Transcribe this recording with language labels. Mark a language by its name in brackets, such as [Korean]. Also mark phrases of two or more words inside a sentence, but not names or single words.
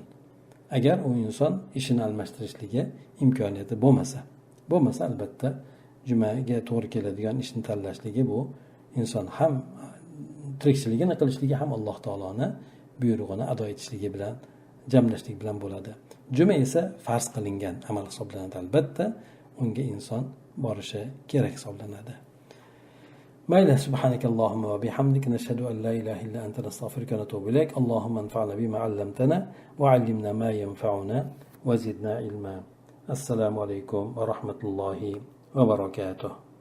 [Uzbek] Agar u inson ishini almashtirishligi imkoniyati bo'lmasa albatta jumaga to'g'ri keladigan ishni tanlashligi, bu inson ham tirikchiligini qilishligi ham Alloh taoloni buyrug'ini ado etishligi bilan jamlashlik bilan bo'ladi. Juma esa farz qilingan amal hisoblanadi. Albatta unga inson borishi kerak hisoblanadi. [Arabic] Mayli, سبحانك اللهم وبحمدك نشهد أن لا إله إلا أنت نستغفرك ونتوب إليك. اللهم انفعنا بما علمتنا وعلمنا ما ينفعنا وزدنا علما. السلام عليكم ورحمة الله وبركاته.